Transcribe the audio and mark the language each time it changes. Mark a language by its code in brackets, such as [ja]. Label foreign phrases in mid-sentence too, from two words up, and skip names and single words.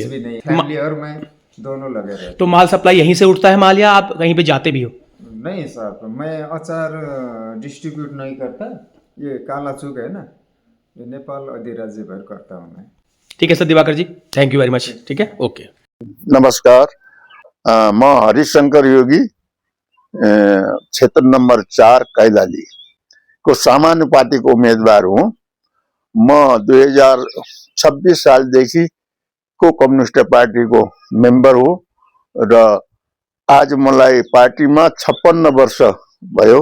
[hi] भी नहीं, फैमिली और मैं दोनों लगे रहते। तो माल सप्लाई यहीं से उठता है माल, या आप कहीं पे जाते भी हो? नहीं साहब, मैं अचार डिस्ट्रीब्यूट नहीं करता। ये काला चूक है ना, ये नेपाल अधिराज्य भर करता हूँ मैं। ठीक है सर, दिवाकर जी, [en] thank you very much. [hi] ठीक है, ओके। [ne] नमस्कार, म हरिशंकर योगी, क्षेत्र नंबर 4 कैलाली को समानुपातिक उम्मेदवार हूँ। म 2026 सालदेखि को कम्युनिस्ट पार्टीको मेम्बर हो र आज मलाई पार्टीमा 56 वर्ष भयो।